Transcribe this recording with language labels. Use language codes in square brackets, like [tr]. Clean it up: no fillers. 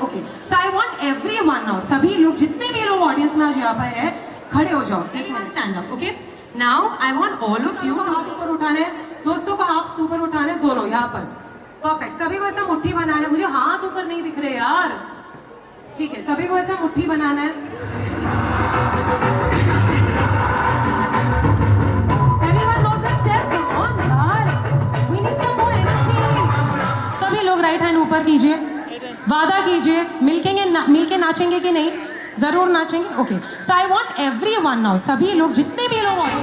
[en] okay, so I want everyone now, [hi] सभी लोग जितने भी लोग ऑडियंस में आज यहाँ पर है, खड़े हो जाओ। एक minute, stand up. [en] okay, now I want all of you [hi] हाथ ऊपर उठाने हैं, दोस्तों को हाथ ऊपर उठाने, दोनों यहाँ पर। परफेक्ट। सभी को ऐसा मुट्ठी बनाना है। मुझे हाथ ऊपर नहीं दिख रहे यार। ठीक है, सभी को ऐसा मुट्ठी बनाना है। [en] Everyone knows the step. Come on यार, we need some more energy. [hi] सभी लोग राइट हैंड ऊपर कीजिए, वादा कीजिए मिलके नाचेंगे कि नहीं? जरूर नाचेंगे। [en] okay, so I want everyone now, [hi] सभी लोग जितने भी लोग